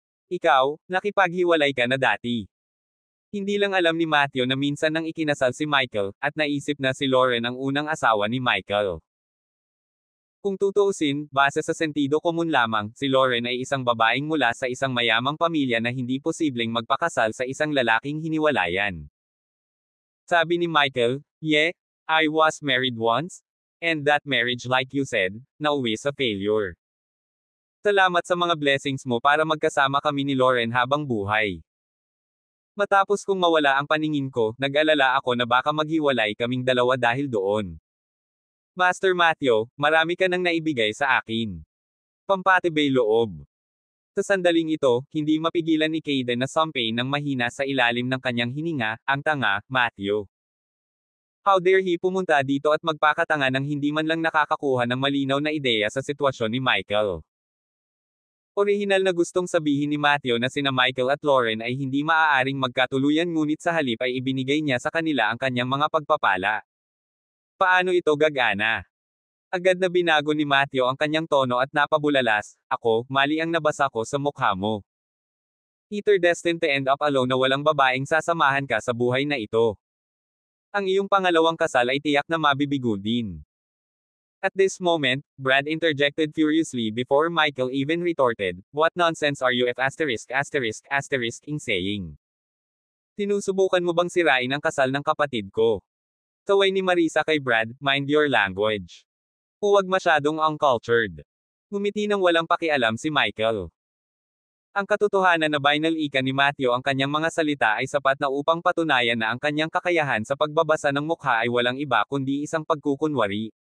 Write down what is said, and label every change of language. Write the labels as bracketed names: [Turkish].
[Filipino] Ikaw, nakipaghiwalay ka na dati. Hindi lang alam ni Matthew na minsan nang ikinasal si Michael, at naisip na si Lauren ang unang asawa ni Michael. Kung tutuusin, base sa sentido komun lamang, si Lauren ay isang babaeng mula sa isang mayamang pamilya na hindi posibleng magpakasal sa isang lalaking hiniwalayan. Sabi ni Michael, [English] yeah, I was married once, and that marriage like you said, [Filipino] nauwi sa failure. Salamat sa mga blessings mo para magkasama kami ni Lauren habang buhay. Matapos kong mawala ang paningin ko, nag-alala ako na baka maghiwalay kaming dalawa dahil doon. Master Matthew, marami ka nang naibigay sa akin. Pampatibay loob. Sa sandaling ito, hindi mapigilan ni Kayden na sampain ng mahina sa ilalim ng kanyang hininga, ang tanga, Matthew. [English] How dare he [Filipino] pumunta dito at magpakatanga nang hindi man lang nakakakuha ng malinaw na ideya sa sitwasyon ni Michael. Orihinal na gustong sabihin ni Matthew na sina Michael at Lauren ay hindi maaaring magkatuluyan ngunit sa halip ay ibinigay niya sa kanila ang kanyang mga pagpapala. Paano ito gagana? Agad na binago ni Matthew ang kanyang tono at napabulalas, ako, mali ang nabasa ko sa mukha mo. [English] Either destined to end up alone [Filipino] na walang babaeng sasamahan ka sa buhay na ito. Ang iyong pangalawang kasal ay tiyak na mabibigo din. [English] At this moment, Brad interjected furiously before Michael even retorted, what nonsense are you if *****ing saying? [Filipino] Sinusubukan mo bang sirain ang kasal ng kapatid ko? Taway ni Marisa kay Brad, [English] mind your language. [Filipino] Huwag masyadong uncultured. Ngumiti nang walang pakialam si Michael. Ang katotohanan na binal ika ni Matthew ang kanyang mga salita ay sapat na upang patunayan na ang kanyang kakayahan sa pagbabasa ng mukha ay walang iba kundi isang pagkukunwari.